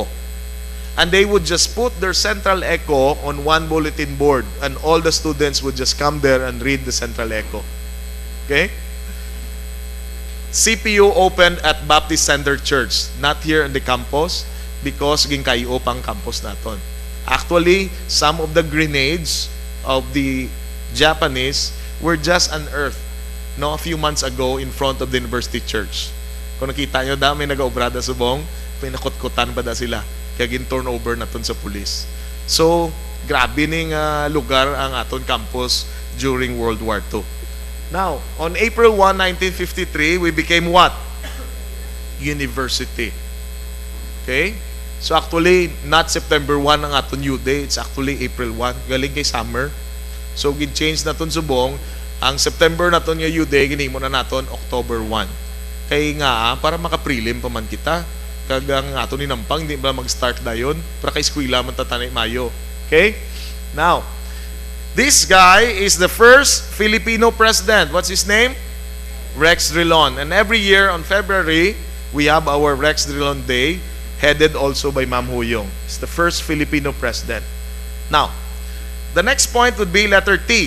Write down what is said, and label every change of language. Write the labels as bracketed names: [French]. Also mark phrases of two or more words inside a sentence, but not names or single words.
[English] And they would just put their central echo on one bulletin board, and all the students would just come there and read the central echo. Okay? CPU opened at Baptist Center Church, not here in the campus, because [Hiligaynon] ginkayo pang campus naton. [English] Actually, some of the grenades of the Japanese were just unearthed a few months ago in front of the University Church. [Hiligaynon] Kung nakita nyo, dami nag-obrada subong, pinakutkutan ba da sila? Kaya gin-turnover naton sa pulis. So, grabe ning lugar ang aton campus during World War II. [English] Now, on April 1, 1953, we became what? University. Okay? So actually, not September 1 [Hiligaynon] ang aton [English] new day, it's actually April 1. [Hiligaynon] Galing kay summer. So, gin-change naton subong. Ang September naton nga new day, ginimo na naton October 1. Kaya nga, para maka-prelim pa man kita. Kagang aton ni Nampang, [Filipino] hindi ba mag-start na yun? [Hiligaynon] Para kay eskwela man tatanay Mayo. [English] Okay? Now, this guy is the first Filipino president. What's his name? Rex Drilon. And every year on February, we have our Rex Drilon Day, headed also by Ma'am Huyong. He's the first Filipino president. Now, the next point would be letter T.